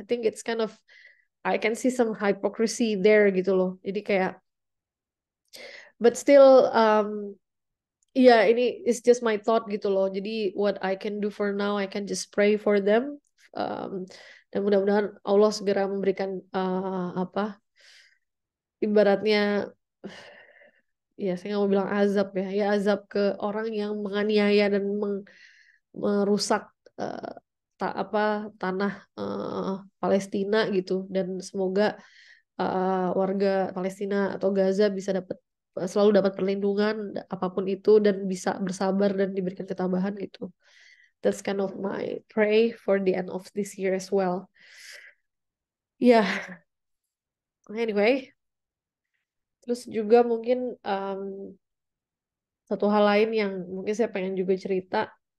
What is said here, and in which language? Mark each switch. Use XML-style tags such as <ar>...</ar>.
<en>I think it's kind of, I can see some hypocrisy there</en> <id>gitu loh, jadi kayak</id> <en>but still</en> <id>iya, ini</id> <en>is just my thought</en> <id>gitu loh.</id> <en>Jadi what I can do for now, I can just pray for them.</en> <id>Um, dan mudah-mudahan Allah segera memberikan apa, ibaratnya, ya saya nggak mau bilang azab ya, ya azab ke orang yang menganiaya dan merusak uh, apa tanah Palestina gitu. Dan semoga warga Palestina atau Gaza bisa selalu dapat perlindungan apapun itu, dan bisa bersabar dan diberikan ketabahan gitu.</id> <en>That's kind of my pray for the end of this year as well.</en> <id>Ya, anyway, terus juga mungkin satu hal lain yang mungkin saya pengen juga cerita.</id>